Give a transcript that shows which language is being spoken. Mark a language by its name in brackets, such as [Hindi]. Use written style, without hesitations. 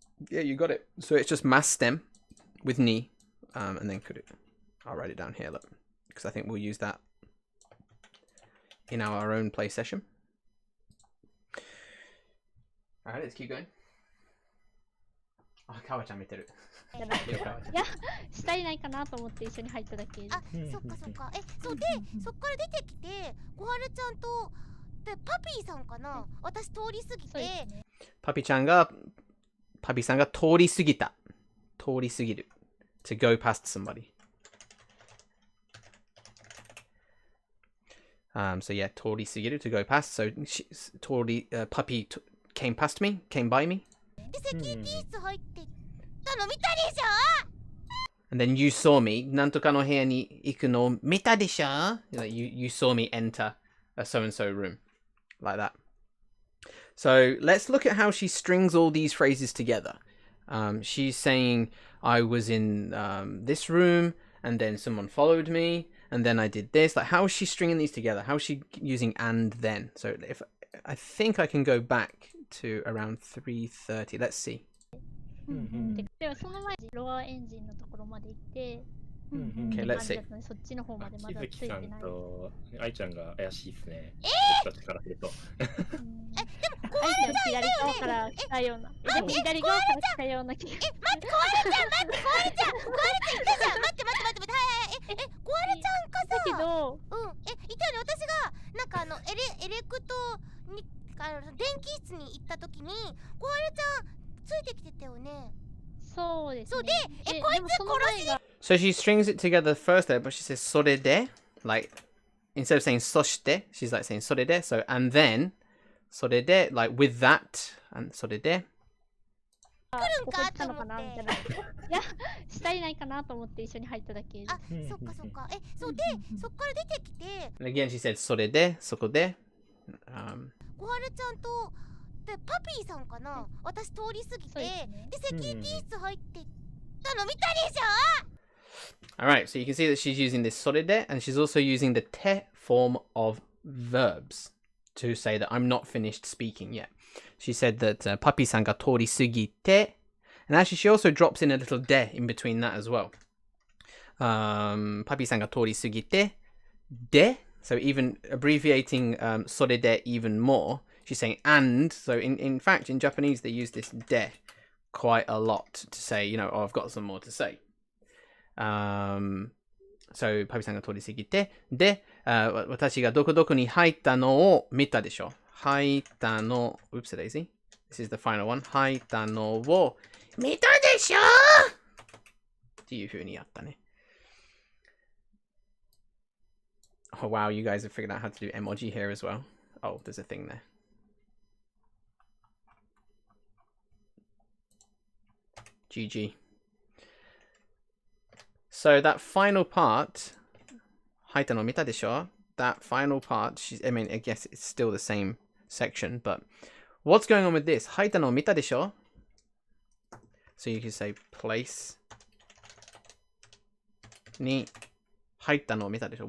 [English] Yeah, you got it. So it's just mass stem with ni, and then kuru. I'll write it down here, look, because I think we'll use that in our own play session. All right, let's keep going. Oh, [Japanese] Kawa-chan 見てる。じゃなくて、いや、したいないかなと思って一緒に入っただけで。あ、そっかそっか。そうで、そっから出てきて、小春ちゃんと、で、パピーさんかな、私通り過ぎて、パピさんが通り過ぎた。通り過ぎる。 [English] To go past somebody. So yeah, [Japanese] 通り過ぎる [English] to go past. So puppy came past me, came by me. [Japanese] で、セキュリティ室入ってったの見たでしょ [English] And then you saw me. [Japanese] なんとかの部屋に行くの見たでしょ [English] you saw me enter a so-and-so room. Like that. So let's look at how she strings all these phrases together. She's saying, I was in this room, and then someone followed me, and then I did this. Like, how is she stringing these together? How is she using and then? So if I think I can go back to around 3:30. Let's see. [Japanese] でもその前にロアエンジンのところまで行って、 [English] Okay, let's see. [Japanese] そっちの方までま木だついてない。月さんと愛ちゃんが怪しいですね。僕たちからすると。愛ちゃん左側から来たような。でも左側から来たような気が。待って、小春ちゃん、待って、小春ちゃん、小春ちゃんいたじゃん。待って、はい、小春ちゃんかさ。だけど、いたよね。私が、なんかエレクトに、電気室に行った時に、小春ちゃんついてきてたよね。そうですね。そうで、こいつ殺しに。 [English] So she strings it together first there, but she says それで, like instead of saying そして, she's like saying それで, so and then それで, like with that, and それで. [Japanese] 来るんかと思って。いや、したいないかなと思って一緒に入っただけで。あ、そっかそっか。そうで、そっから出てきて。 [English] And again she said それで, そこで. [Japanese] 小春ちゃんとでパピーさんかな、私通り過ぎて、でセキュリティ室入ってたの見たでしょ。 [English] Alright, so you can see that she's using this それで, and she's also using the て form of verbs to say that I'm not finished speaking yet. She said that [Japanese] パピーさんが通り過ぎて, [English] and actually she also drops in a little で in between that as well. [Japanese] パピーさんが通り過ぎて, で, [English] so even abbreviating それで even more, she's saying and, so in fact in Japanese they use this で quite a lot to say, you know, oh, I've got some more to say. So [Japanese] パピさんが通り過ぎて、で、私がどこどこに入ったのを見たでしょ。入ったの、 [English] oops, daisy. This is the final one. [Japanese] 吐いたのを見たでしょっていう風にやったね。 [English] Oh wow, you guys have figured out how to do emoji here as well. Oh, there's a thing there. GG. So that final part, [Japanese] 吐いたの見たでしょ? [English] That final part, I mean, I guess it's still the same section, but what's going on with this? [Japanese] 吐いたの見たでしょ? [English] So you can say place [Japanese] に入ったのを見たでしょ?